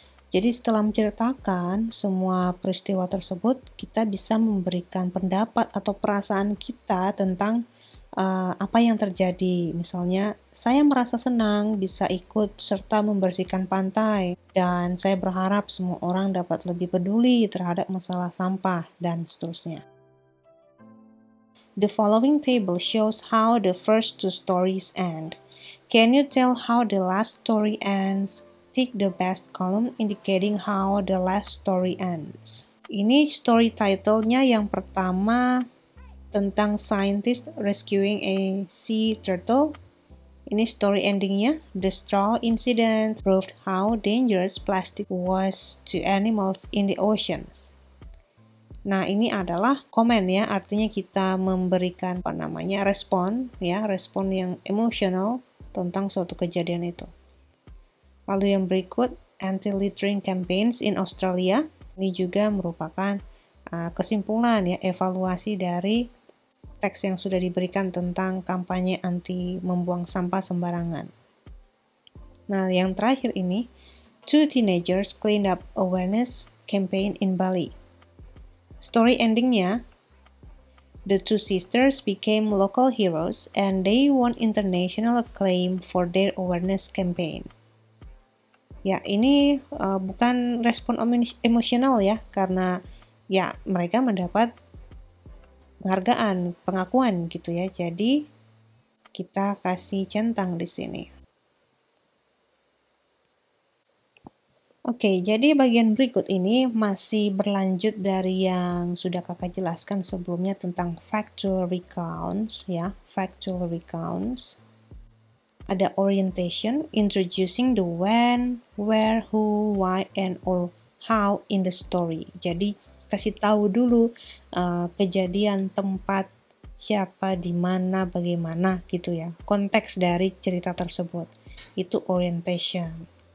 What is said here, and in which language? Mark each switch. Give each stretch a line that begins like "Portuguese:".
Indonesian: Jadi setelah menceritakan semua peristiwa tersebut, kita bisa memberikan pendapat atau perasaan kita tentang apa yang terjadi. Misalnya, saya merasa senang bisa ikut serta membersihkan pantai, dan saya berharap semua orang dapat lebih peduli terhadap masalah sampah, dan seterusnya.
English: The following table shows how the first two stories end. Can you tell how the last story ends? Tick the best column indicating how the last story ends. Ini story title-nya
Indonesian: yang pertama tentang
English: scientist rescuing a sea turtle. Ini story endingnya, the straw incident proved how dangerous plastic was to animals in the oceans.
Indonesian: Nah, ini adalah komen ya, artinya kita memberikan respon ya, respon yang emosional tentang suatu kejadian itu. Lalu yang berikut,
English: anti-littering campaigns in Australia.
Indonesian: Ini juga merupakan kesimpulan ya, evaluasi dari teks yang sudah diberikan tentang kampanye anti membuang sampah sembarangan. Nah, yang terakhir ini,
English: two teenagers cleaned up awareness campaign in Bali. Story endingnya, the two sisters became local heroes and they won international acclaim for their awareness campaign.
Indonesian: Ya, ini bukan respon emosional ya, karena ya mereka mendapat penghargaan, pengakuan gitu ya. Jadi kita kasih centang di sini. Oke, jadi bagian berikut ini masih berlanjut dari yang sudah kakak jelaskan sebelumnya tentang factual recounts ya, factual recounts.
English: Ada orientation, introducing the when, where, who, why, and or how in the story.
Indonesian: Jadi kasih tahu dulu kejadian, tempat, siapa, di mana, bagaimana gitu ya. Konteks dari cerita tersebut. Itu orientation.